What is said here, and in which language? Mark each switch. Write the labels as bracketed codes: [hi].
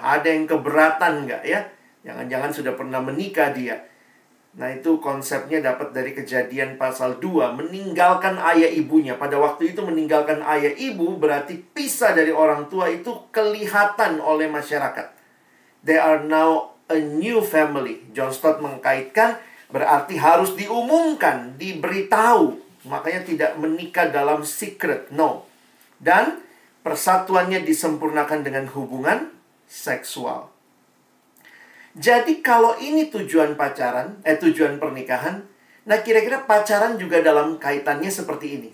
[id] Ada yang keberatan nggak ya? Jangan-jangan sudah pernah menikah dia. Nah, itu konsepnya dapat dari Kejadian pasal 2. Meninggalkan ayah ibunya. Pada waktu itu meninggalkan ayah ibu berarti pisah dari orang tua, itu kelihatan oleh masyarakat. [en] They are now a new family. [id] John Stott mengkaitkan berarti harus diumumkan, diberitahu. Makanya tidak menikah dalam [en] secret, no. [id] Dan persatuannya disempurnakan dengan hubungan seksual. Jadi kalau ini tujuan pacaran, tujuan pernikahan, nah kira-kira pacaran juga dalam kaitannya seperti ini.